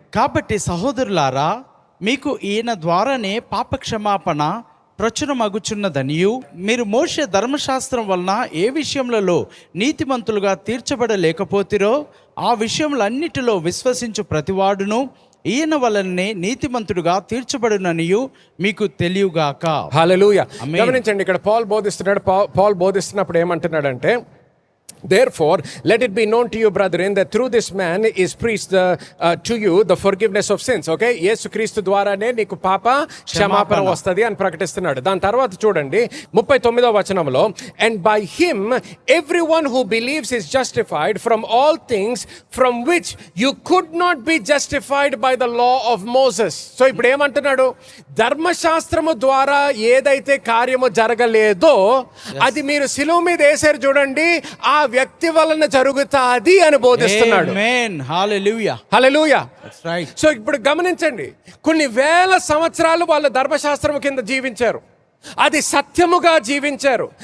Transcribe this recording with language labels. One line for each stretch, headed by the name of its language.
Telugu: కాబట్టి సహోదరులారా, మీకు ఈయన ద్వారానే పాపక్షమాపణ ప్రచురమగుచున్నదనియు, మీరు మోషే ధర్మశాస్త్రం వలన ఏ విషయములలో నీతిమంతులుగా తీర్చబడలేకపోతిరో ఆ విషయములన్నిటిలో విశ్వసించు ప్రతివాడును ఈయన వలనే నీతిమంతుడుగా తీర్చబడుననియు మీకు తెలియగాక. హల్లెలూయా. గమనించండి, ఇక్కడ పాల్ బోధిస్తున్నాడు. పాల్ బోధిస్తున్నప్పుడు ఏమంటున్నాడంటే,
English: therefore let it be known to you, brethren, that through this man is preached to you the forgiveness of sins.
Telugu: Okay, యేసుక్రీస్తు ద్వారానే నీకు పాప క్షమాపణ వస్తది అని ప్రకటిస్తున్నాడు. దాని తర్వాత చూడండి 39వ వచనంలో,
English: and by him everyone who believes is justified from all things from which you could not be justified by the law of Moses.
Telugu: So ఇప్పుడు ఏమంటున్నాడు? ధర్మశాస్త్రము ద్వారా ఏదైతే కార్యము జరగలేదో అది మీరు శిలువ మీద వేసారు చూడండి, ఆ వ్యక్తి వలన జరుగుతాది అని బోధిస్తున్నాడు. ఆమేన్. హల్లెలూయా. హల్లెలూయా.
English: That's right.
Telugu: సో ఇప్పుడు గమనించండి, కొన్ని వేల సంవత్సరాలు వాళ్ళు ధర్మశాస్త్రం కింద జీవించారు, అది సత్యముగా జీవించారు.